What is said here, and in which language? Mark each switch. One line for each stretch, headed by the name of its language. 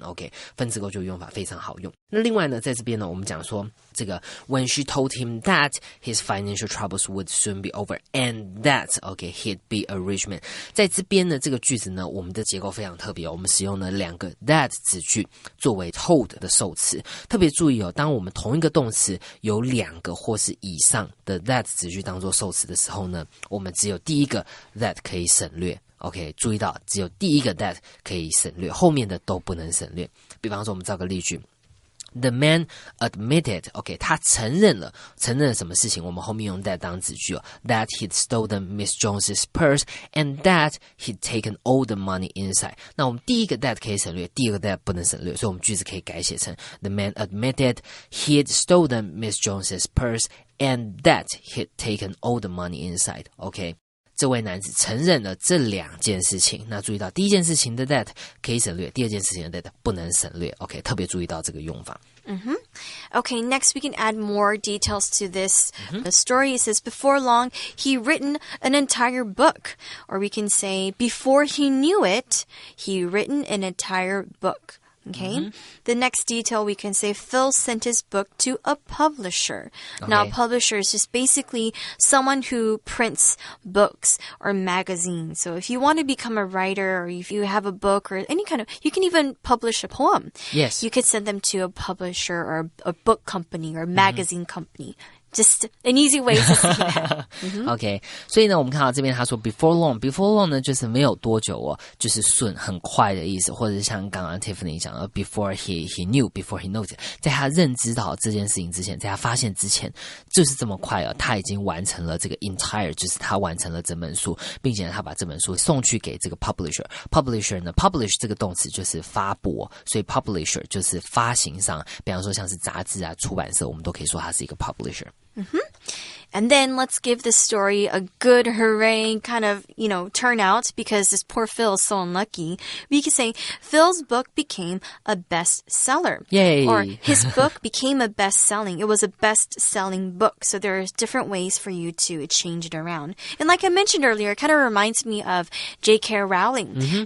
Chinese: OK， 分词构句用法非常好用。那另外呢，在这边呢，我们讲说这个
English: when she told him that his financial troubles would soon be over and that he'd be a rich man，
Chinese: 在这边呢，这个句子呢，我们的结构非常特别我们使用了两个 that 子句作为 told 的受词。特别注意当我们同一个动词有两个或是以上的 that 子句当做受词的时候呢，我们只有第一个 that 可以省略。 OK， 注意到只有第一个 that 可以省略，后面的都不能省略。比方说，我们造个例句。
English: The man admitted, OK，
Chinese: 他承认了什么事情？我们后面用 that 当子句
English: that he'd stolen Miss Jones's purse and that he'd taken all the money inside。
Chinese: 那我们第一个 that 可以省略，第二个 that 不能省略，所以我们句子可以改写成
English: The man admitted he'd stolen Miss Jones's purse and that he'd taken all the money inside。
Chinese: OK。这位男子承认了这两件事情。那注意到第一件事情的 that 可以省略，第二件事情的 that 不能省略。 OK， 特别注意到这个用法。
English: Okay, next we can add more details to this story. It says, before long, he written an entire book. Or we can say, before he knew it, he written an entire book. Okay. The next detail we can say Phil sent his book to a publisher. Okay. Now, a publisher is just basically someone who prints books or magazines. So if you want to become a writer or if you have a book or any kind of, you can even publish a poem. Yes. You could send them to a publisher or a book company or a magazine company. Just an easy way to say that.
Chinese: OK， 所以呢，我们看到这边他说 before long 呢，就是没有多久就是顺很快的意思，或者是像刚刚 Tiffany 讲的
English: before he knew, before he knows，
Chinese: 在他认知到这件事情之前，在他发现之前，就是这么快他已经完成了这个 entire， 就是他完成了整本书，并且他把这本书送去给这个 publisher 呢 publish 这个动词就是发布，所以 publisher 就是发行商，比方说像是杂志出版社，我们都可以说它是一个 publisher。
English: And then let's give this story a good hooray kind of, turnout because this poor Phil is so unlucky. We could say Phil's book became a bestseller. Yay! Or his book became a best-selling. It was a best-selling book. So there's different ways for you to change it around. And like I mentioned earlier, it kind of reminds me of J.K. Rowling.